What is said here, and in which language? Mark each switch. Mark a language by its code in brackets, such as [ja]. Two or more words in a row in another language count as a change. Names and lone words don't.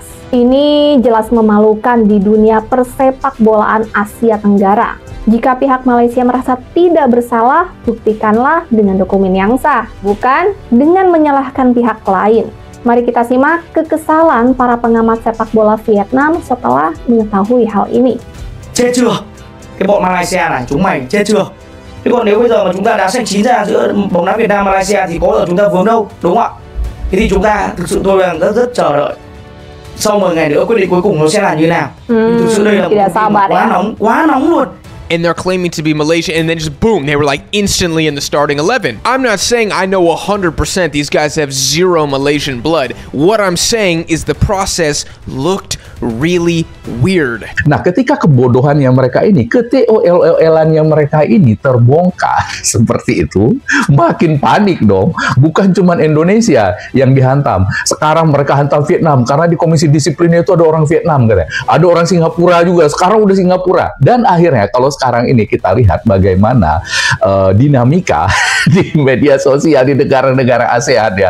[id] Ini jelas memalukan di dunia persepak bolaan Asia Tenggara. Jika pihak Malaysia merasa tidak bersalah, buktikanlah dengan dokumen yang sah, bukan dengan menyalahkan pihak lain. Mari kita simak kekesalan para pengamat sepak bola Vietnam setelah mengetahui hal ini. [vi] Chết chưa? Cái bọn Malaysia này, chúng mày chết chưa? Thế còn nếu bây giờ mà chúng ta đá xanh chín ra giữa bóng đá Việt Nam Malaysia thì có giờ chúng ta vướng đâu, đúng không ạ? Thế thì chúng ta thực sự tôi đang rất chờ đợi sau 10 ngày nữa quyết định cuối cùng nó sẽ là như nào. Thực sự đây là một quá nóng luôn. [en] And they're claiming to be Malaysia, and then just boom, they were like instantly in the starting 11. I'm not saying I know 100% these guys have zero Malaysian blood. What I'm saying is the process looked really weird. [id] Nah, ketika kebodohan yang mereka ini, ketol-elan yang mereka ini terbongkar seperti itu, makin panik dong. Bukan cuma Indonesia yang dihantam. Sekarang mereka hantam Vietnam, karena di komisi disiplinnya itu ada orang Vietnam katanya. Ada orang Singapura juga, sekarang udah Singapura. Dan akhirnya kalau sekarang ini kita lihat bagaimana dinamika di media sosial di negara-negara ASEAN ya.